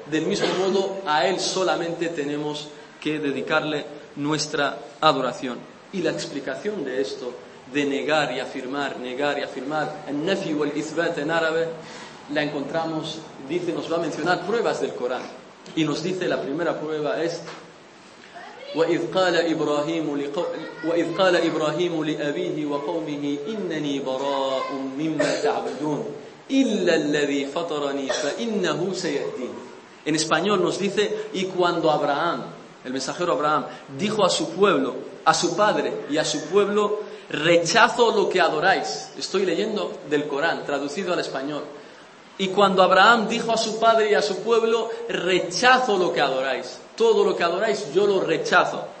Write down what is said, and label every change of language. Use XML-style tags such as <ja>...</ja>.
<es>Del mismo modo, a Él solamente tenemos que dedicarle nuestra adoración. Y la explicación de esto de negar y afirmar, negar y afirmar, el nefi o el isbat en árabe, la encontramos, dice, nos va a mencionar pruebas del Corán. Y nos dice, la primera prueba es:</es> <ar>وَإِذْ قَالَ إِبْرَاهِيمُ لِأَبِيهِ وَقَوْمِهِ إِنَّنِي بَرَاءٌ مِّمَّا تَعْبُدُونَ إِلَّا الَّذِي فَطَرَنِي فَإِنَّهُ سَيَهْدِينِ.</ar> <es>En español nos dice: y cuando Abraham, el mensajero Abraham, dijo a su pueblo, a su padre y a su pueblo: rechazo lo que adoráis. Estoy leyendo del Corán, traducido al español. Y cuando Abraham dijo a su padre y a su pueblo: rechazo lo que adoráis, todo lo que adoráis yo lo rechazo.</es>